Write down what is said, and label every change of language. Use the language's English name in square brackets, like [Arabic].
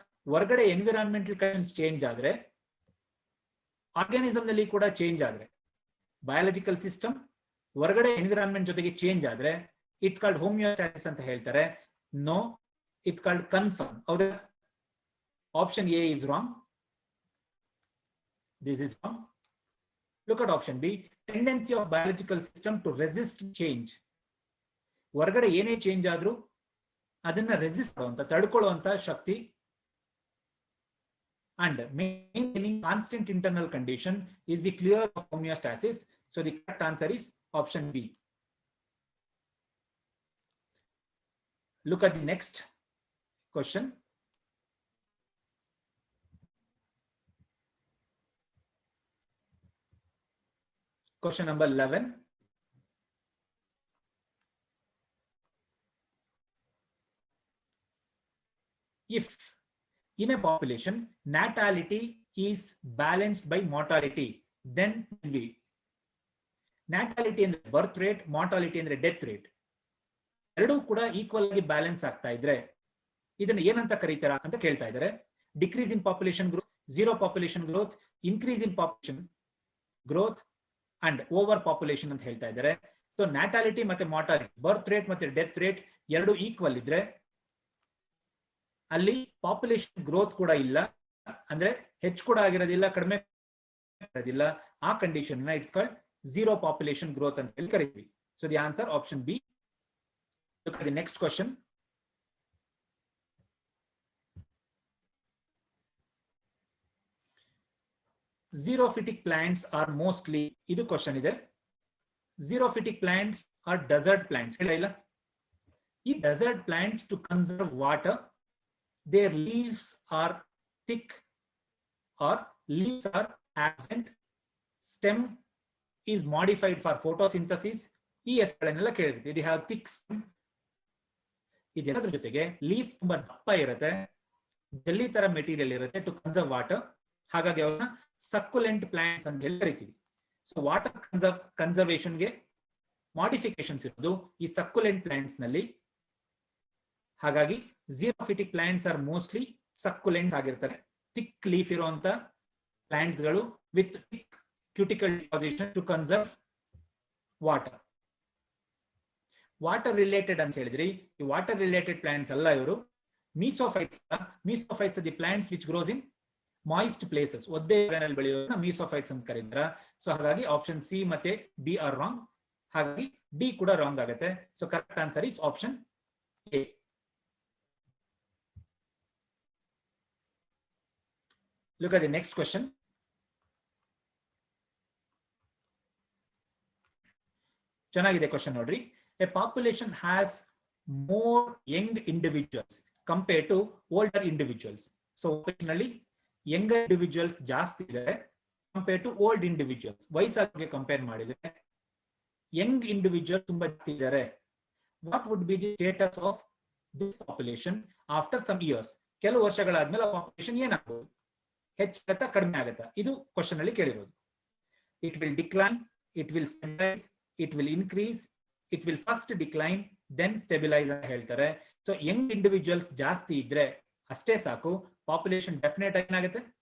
[Kannada] ಹೊರಗಡೆ environmental conditions change ಆದ್ರೆ, organism ನಲ್ಲಿ ಕೂಡ ಚೇಂಜ್ ಆದ್ರೆ, ಬಯಾಲಜಿಕಲ್ ಸಿಸ್ಟಮ್ ಹೊರಗಡೆ ಎನ್ವಿರಾನ್ಮೆಂಟ್ ಜೊತೆಗೆ ಚೇಂಜ್ ಆದ್ರೆ [English] it's called homeostasis [Kannada] ಅಂತ ಹೇಳ್ತಾರೆ. [English] No, it's called confirm. [Kannada] ಹೌದಾ? [English] Option A is wrong. This is wrong. Look at option B. Tendency of biological system to resist change. [Kannada] ಹೊರಗಡೆ ಏನೇ ಚೇಂಜ್ ಆದ್ರೂ ಅದನ್ನ ರೆಸಿಸ್ಟ್ ಮಾಡುವಂತ, ತಡ್ಕೊಳ್ಳುವಂತ ಶಕ್ತಿ [English] and maintaining constant internal condition is the clear of homeostasis. So the correct answer is option B. Look at the next question. Question number 11. If in a population natality is balanced by mortality, then we. [Kannada] Natality ಅಂದ್ರೆ birth rate, mortality ಅಂದ್ರೆ death rate, ಎರಡೂ ಕೂಡ equal ಆಗಿ balance ಆಗ್ತಾ ಇದ್ರೆ ಇದನ್ನ ಏನಂತ ಕರೀತಾರ ಅಂತ ಕೇಳ್ತಾ ಇದ್ದಾರೆ. [English] decrease in population growth, zero population growth, increase in population growth and over population [Kannada] ಅಂತ ಹೇಳ್ತಾ ಇದ್ದಾರೆ. ಸೊ ನ್ಯಾಟಾಲಿಟಿ ಮತ್ತೆ ಮಾರ್ಟಾಲಿಟಿ, ಬರ್ತ್ ರೇಟ್ ಮತ್ತೆ ಡೆತ್ ರೇಟ್ ಎರಡು ಈಕ್ವಲ್ ಇದ್ರೆ ಅಲ್ಲಿ ಪಾಪ್ಯುಲೇಷನ್ ಗ್ರೋತ್ ಕೂಡ ಇಲ್ಲ, ಅಂದ್ರೆ ಹೆಚ್ಚು ಕೂಡ ಆಗಿರೋದಿಲ್ಲ, ಕಡಿಮೆ ಆಗಿರೋದಿಲ್ಲ. ಆ condition [English] it's called [Kannada] zero population growth ಅಂತ ಹೇಳಿ ಕರಿತೀವಿ. [English] So the answer option B. Look at the next question. Xerophytic plants are mostly, [Kannada] idu question ide. [English] Xerophytic plants are desert plants. These desert plants, to conserve water, their leaves are thick or leaves are absent. Stem is modified for photosynthesis. [Kannada] ಈ ಹೆಸರುಗಳನ್ನೆಲ್ಲ ಕೇಳಿರ್ತೀವಿ. [English] They have thick stem. [Kannada] ಇದೆಲ್ಲದ್ರ ಜೊತೆಗೆ leaf ತುಂಬಾ ದಪ್ಪ ಇರುತ್ತೆ, ಜಲ್ಲಿ ತರ material ಇರುತ್ತೆ [English] To conserve water. [Kannada] ಹಾಗಾಗಿ ಅವನ್ನ ಸಕ್ಯುಲೆಂಟ್ ಪ್ಲಾಂಟ್ಸ್ ಅಂತ ಹೇಳಿ ಕರಿತೀವಿ. ಸೊ ವಾಟರ್ ಕನ್ಸರ್ವೇಷನ್ಗೆ ಮಾಡಿಫಿಕೇಶನ್ಸ್ ಇರೋದು ಈ ಸಕ್ಯುಲೆಂಟ್ ಪ್ಲಾಂಟ್ಸ್ ನಲ್ಲಿ. [English] ಹಾಗಾಗಿ xerophytic plants are mostly succulents ಆಗಿರ್ತಾರೆ. Thick leaf ಇರುವಂತ ಪ್ಲಾಂಟ್ಸ್ ಗಳು with thick cuticle deposition to conserve water. [Kannada] Water related ಅಂತ ಹೇಳಿದ್ರಿ, ಈ ವಾಟರ್ ರಿಲೇಟೆಡ್ ಪ್ಲಾಂಟ್ಸ್ ಅಲ್ಲ ಇವರು. [English] Mesophytes are the plants which grows in moist places. [Kannada] ಒದ್ದೆ ಜಾಗದಲ್ಲಿ ಬೆಳೆಯೋದನ್ನ ಮೀಸೋಫೈಟ್ಸ್ ಅಂತ ಕರೀತಾರ. ಸೊ ಹಾಗಾಗಿ ಆಪ್ಷನ್ ಸಿ ಮತ್ತೆ ಬಿ ಆರ್ ರಾಂಗ್. ಹಾಗಾಗಿ ಡಿ ಕೂಡ ರಾಂಗ್ ಆಗುತ್ತೆ. [English] So correct answer is option A. Look at the next question. [Kannada] ಚೆನ್ನಾಗಿದೆ ಕ್ವಶನ್ ನೋಡ್ರಿ. [English] A population has more young individuals compared to older individuals. So operationally younger individuals [Kannada] ಜಾಸ್ತಿ ಇದ್ದಾರೆ [English] compared to old individuals. [Kannada] ವಯಸ್ಸಾಗಿ compare ಮಾಡಿದ್ರೆ young individuals ತುಂಬಾ ಜಾಸ್ತಿ ಇದ್ದಾರೆ. [English] What would be the status of this population after some years? [Kannada] ಕೆಲವು ವರ್ಷಗಳಾದ್ಮೇಲೆ population ಏನಾಗ್ಬೋದು? ಹೆಚ್ಚಾಗತ್ತಾ ಕಡಿಮೆ ಆಗತ್ತಾ? ಇದು ಕ್ವಶನ್ ಅಲ್ಲಿ ಕೇಳಿರೋದು. [English] It will decline, it will stabilize, it will increase, it will first decline then stabilize ಅಂತ ಹೇಳ್ತಾರೆ. [Kannada] ಸೊ ಯಂಗ್ ಇಂಡಿವಿಜುವಲ್ಸ್ ಜಾಸ್ತಿ ಇದ್ರೆ ಅಷ್ಟೇ ಸಾಕು, ಪಾಪ್ಯುಲೇಷನ್ ಡೆಫಿನೆಟ್ ಆಗಿ ಏನಾಗುತ್ತೆ?